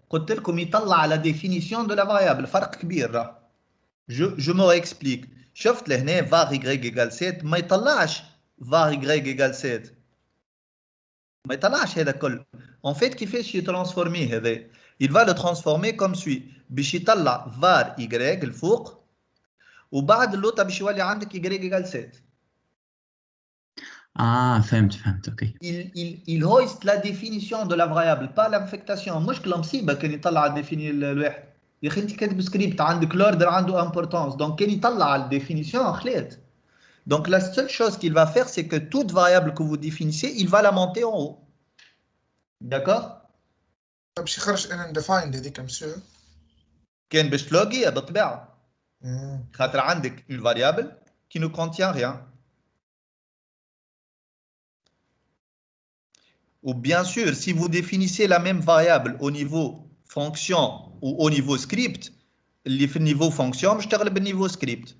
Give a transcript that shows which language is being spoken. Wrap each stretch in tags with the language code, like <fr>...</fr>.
<ar>قلت لكم يطلع على ديفينيسيون دو لا فاريابل. فرق كبير راه. جو مو اكسبليك. شفت لهنا var y égale 7 ما يطلعش var y égale 7 ما يطلعش هذا كله. en fait كيفاش يترانسفورميه هذا؟</ar> <fr>il va le transformer comme suit</fr> <ar>باش يطلع var y الفوق وبعد اللوطه باش يولي عندك y égale 7. فهمت اوكي.</ar> <fr>il hoist la définition de la variable pas l'infectation.</fr> <ar>مشكله مصيبه كان يطلع الديفيني الواحد. يا اخي انت كاتب سكريبت عندك لوردر عنده امبورطونس دونك كان يطلع على الديفينيسيون خليت.</ar> <fr>Donc la seule chose qu'il va faire, c'est que toute variable que vous définissez, il va la monter en haut. D'accord?</fr> <ar>باش يخرج undefined هذيك مسيو. كان باش تلوغي بالطبيعة. خاطر عندك</ar> <fr>une variable qui ne contient rien. Ou bien sûr, si vous définissez la même variable au niveau fonction ou au niveau script,</fr> <ar>اللي في النيفو فونكسيون باش تغلب النيفو سكريبت.</ar>